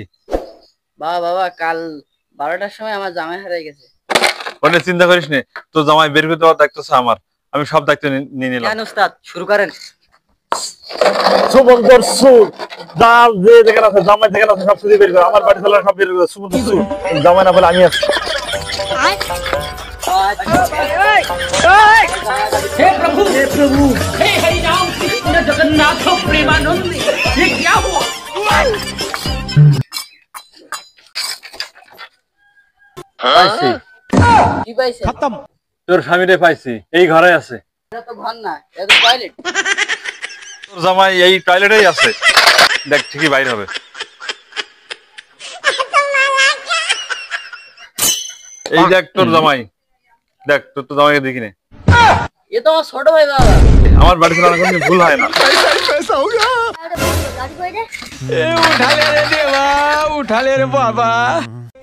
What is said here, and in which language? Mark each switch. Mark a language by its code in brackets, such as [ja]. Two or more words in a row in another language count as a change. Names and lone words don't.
[bn] বাবা কাল 12টার সময় আমার জামাই হারাই গেছে। ওটা চিন্তা করিস নে, তোর জামাই বের করে দেওয়ার দায়িত্ব আছে আমার, আমি সব দায়িত্ব নিয়ে নিলাম। কেন ওস্তাদ শুরু করেন। সুমন্তর সুর দাল যে যেখানে আছে, জামাই যেখানে আছে সব শুধু বের করে, আমার বাড়ি চালানো সব বের করে। সুমন্তর সুর জামাই না বলে আমি আছি। [hi] हे प्रभु हे हरि राम कृष्ण जगन्नाथ प्रेमानंद ये क्या हुआ? [bn] পাইছি, কি পাইছে? তোর স্বামীরে পাইছি, এই ঘরে আছে। এটা তো ঘর না, এটা তো টয়লেট। তোর জামাই এই টয়লেটেই আছে, দেখ ঠিকই বাইরে হবে। এই দেখ তোর জামাই, দেখ তোর তো জামাইকে দেখি নে। এ তো আমার ছোট ভাই বাবা। আমার বাড়ি চালানো কোনো ভুল হয় না। [hi] उठा ले रे देवा, उठा ले रे बाबा।